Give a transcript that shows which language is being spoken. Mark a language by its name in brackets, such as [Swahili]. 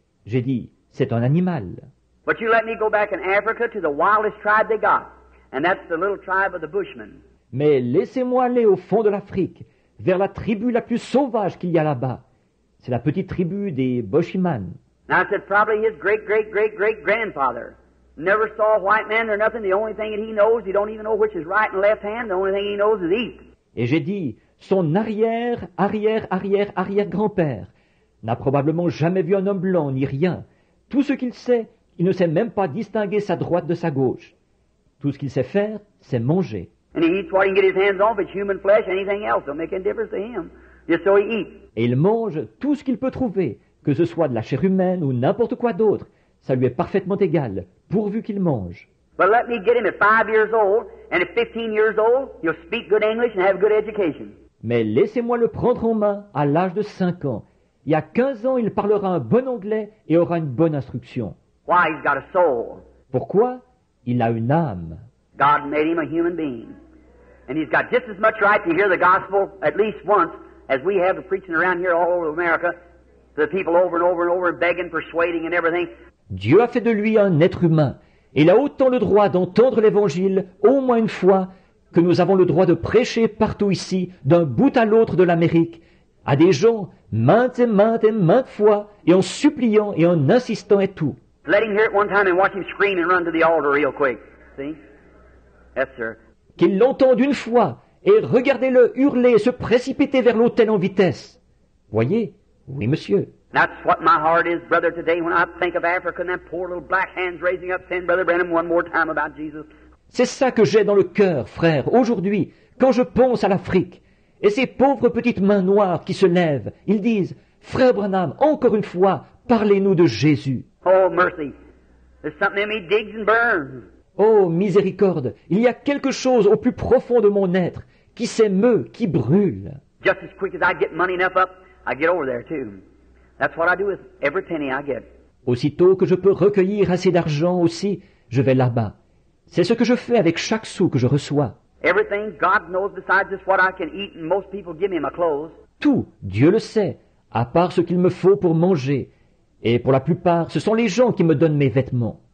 [French] J'ai dit, c'est un animal. [English] But you let me go back in Africa to the wildest tribe they got, and that's the little tribe of the Bushmen. [French] Mais laissez-moi aller au fond de l'Afrique, vers la tribu la plus sauvage qu'il y a là-bas. C'est la petite tribu des Bushmen. [English] Now I said probably his great-great-great-great-grandfather never saw a white man or nothing. The only thing that he knows, he don't even know which is right and left hand. The only thing he knows is eat. [French] Et j'ai dit, son arrière-arrière-arrière-arrière-grand-père n'a probablement jamais vu un homme blanc ni rien. Tout ce qu'il sait, il ne sait même pas distinguer sa droite de sa gauche. Tout ce qu'il sait faire, c'est manger. [English] And he eats what he can get his hands on, if it's human flesh, anything else don't make any difference to him. Just so he eats. [French] Et il mange tout ce qu'il peut trouver, que ce soit de la chair humaine ou n'importe quoi d'autre. Ça lui est parfaitement égal, pourvu qu'il mange. [English] But let me get him at 5 years old, and at 15 years old, he'll speak good English and have good education. [French] Mais laissez-moi le prendre en main à l'âge de 5 ans. Il y a 15 ans, il parlera un bon anglais et aura une bonne instruction. [English] Why? He's got a soul. [French] Pourquoi? Il a une âme. [English] God made him a human being. And he's got just as much right to hear the gospel at least once as we have of preaching around here all over America to the people over and over and over, begging, persuading and everything. [French] Dieu a fait de lui un être humain. Et il a autant le droit d'entendre l'Évangile au moins une fois que nous avons le droit de prêcher partout ici, d'un bout à l'autre de l'Amérique, à des gens maintes et maintes fois, et en suppliant et en insistant et tout. [English] Let him hear it one time and watch him scream and run to the altar real quick. See? Yes, sir. [French] Qu'il l'entende une fois, et regardez-le hurler et se précipiter vers l'autel en vitesse. Voyez? Oui, monsieur. [English] That's what my heart is, brother, today when I think of Africa and them poor little black hands raising up saying, Brother Branham, one more time about Jesus. [French] C'est ça que j'ai dans le cœur, frère, aujourd'hui, quand je pense à l'Afrique. Et ces pauvres petites mains noires qui se lèvent, ils disent, Frère Branham, encore une fois, parlez-nous de Jésus. [English] Oh, mercy. There's something in me digs and burns. [French] Oh, miséricorde, il y a quelque chose au plus profond de mon être qui s'émeut, qui brûle. [English] Just as quick as I get money enough up, I get over there too. That's what I do with every penny I get. [French] Aussitôt que je peux recueillir assez d'argent aussi, je vais là-bas. C'est ce que je fais avec chaque sou que je reçois. [English] Everything God knows besides just what I can eat, and most people give me my clothes. [French] Tout, Dieu le sait, à part ce qu'il me faut pour manger. Et pour la plupart, ce sont les gens qui me donnent mes vêtements.